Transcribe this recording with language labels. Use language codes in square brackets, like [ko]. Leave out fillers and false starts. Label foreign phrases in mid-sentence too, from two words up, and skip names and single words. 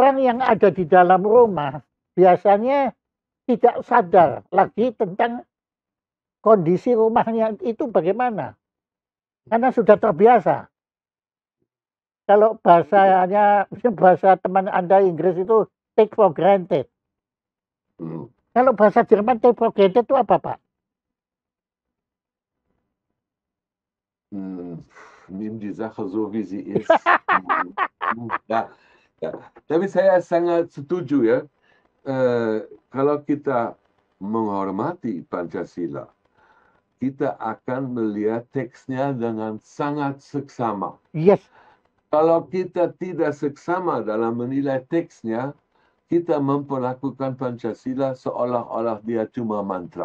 [id] orang yang ada di dalam rumah biasanya tidak sadar lagi tentang kondisi rumahnya itu bagaimana. Karena sudah terbiasa. Kalau bahasa teman Anda Inggris itu [en] take for granted. [id] Hmm. Kalau bahasa Jerman [en] take for granted [id] itu apa, Pak? Hmm. [de] Nimm die Sache so, wie sie ist. [id] Ya, ya. Tapi saya sangat setuju ya. Kalau kita menghormati Pancasila, kita akan melihat teksnya dengan sangat seksama. Yes. Kalau kita tidak seksama dalam menilai teksnya, kita memperlakukan Pancasila seolah-olah dia cuma mantra.